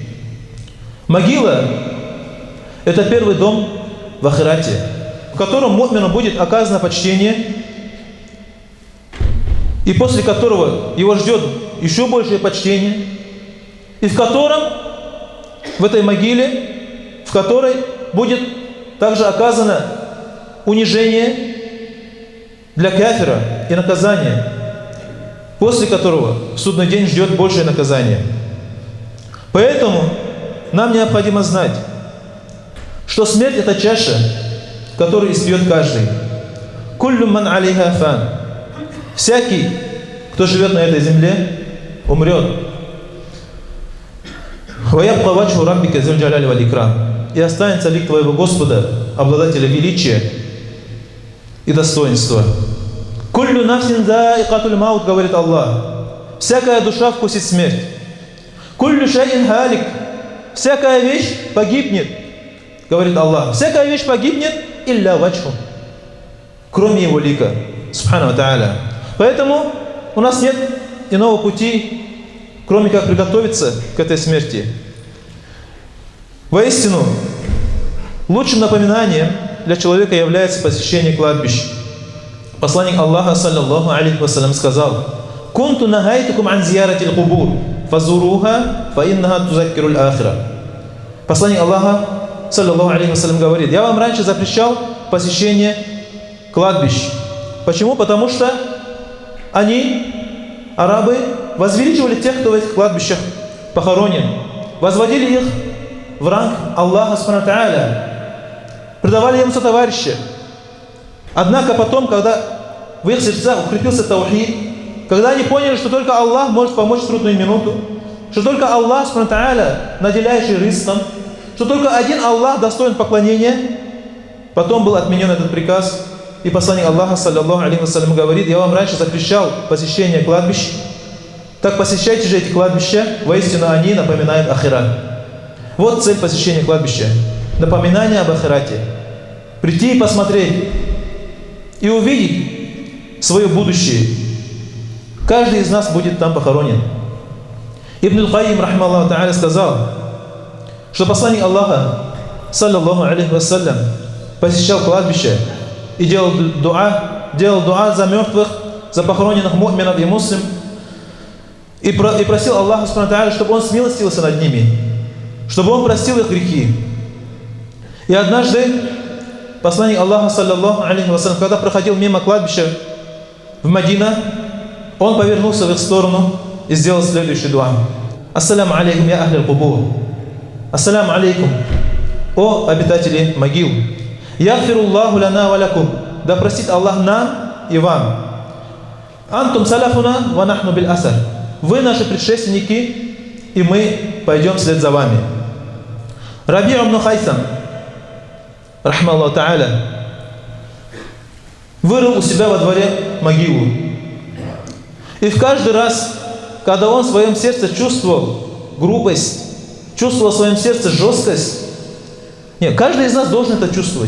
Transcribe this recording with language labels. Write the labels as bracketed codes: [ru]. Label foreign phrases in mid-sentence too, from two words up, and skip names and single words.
[ru] Могила – это первый дом в ахирате, в котором му'мину будет оказано почтение, и после которого его ждет еще большее почтение, и в котором, в этой могиле, в которой будет также оказано унижение для кафира и наказание, после которого в судный день ждет большее наказание. Поэтому нам необходимо знать, что смерть – это чаша, которую испьет каждый. [ar] «كل من عليها فان». [ru] Всякий, кто живет на этой земле, умрет. [ar] «ويبقى وجه ربك ذو الجلال والإكرام». [ru] И останется лик твоего Господа, обладателя величия и достоинства. [ar] «كل نفس ذائقة الموت», [ru] говорит Аллах. Всякая душа вкусит смерть. [ar] «كل شيء هالك». [ru] Всякая вещь погибнет, говорит Аллах. Всякая вещь погибнет, [ar] إلا وجهه, [ru] кроме его лика, [ar] سبحانه وتعالى. [ru] Поэтому у нас нет иного пути, кроме как приготовиться к этой смерти. Воистину, лучшим напоминанием для человека является посещение кладбищ. Посланник Аллаха, [ar] صلى الله عليه وسلم, [ru] сказал: [ar] «كنت نهيتكم عن زيارة القبور فزوروها فإنها تذكر الآخرة». [ru] Посланник Аллаха, [ar] صلى الله عليه وسلم, [ru] говорит: «Я вам раньше запрещал посещение кладбищ». Почему? Потому что они, арабы, возвеличивали тех, кто в этих кладбищах похоронен, возводили их в ранг Аллаха [ar] سبحانه وتعالى, [ru] предавали ему сотоварища. Однако потом, когда в их сердцах укрепился таухид, когда они поняли, что только Аллах может помочь в трудную минуту, что только Аллах, [ar] سبحانه وتعالى, [ru] наделяющий ризком, что только один Аллах достоин поклонения, потом был отменен этот приказ. И посланник Аллаха, [ar] صلى الله عليه وسلم, [ru] говорит: я вам раньше запрещал посещение кладбищ, так посещайте же эти кладбища, воистину они напоминают ахират. Вот цель посещения кладбища. Напоминание об ахирате. Прийти и посмотреть, и увидеть свое будущее. Каждый из нас будет там похоронен. Ибн аль-Кайим, [ar] رحمه الله تعالى, [ru] сказал, что посланник Аллаха, [ar] صلى الله عليه وسلم, [ru] посещал кладбище и делал дуа за мертвых, за похороненных му'минов и муслим, и просил Аллаха, [ar] سبحانه وتعالى, [ru] чтобы Он смилостивился над ними, чтобы Он простил их грехи. И однажды посланник Аллаха, [ar] صلى الله عليه وسلم, [ru] когда проходил мимо кладбища в Мадина, он повернулся в их сторону и сделал следующий дуа. [ar] السلام عليكم يا أهل القبور. السلام عليكم, [ru] о обитатели могил. [ar] يغفر الله لنا ولكم. [ru] Да простит Аллах нам и вам. [ar] أنتم سلفنا ونحن بالأثر. [ru] Вы наши предшественники, и мы пойдем вслед за вами. Раби' ибн Хайсам, [ar] رحمه الله تعالى, [ru] вырыл у себя во дворе могилу. И в каждый раз, когда он в своем сердце чувствовал грубость, чувствовал в своем сердце жесткость, нет, каждый из нас должен это чувствовать.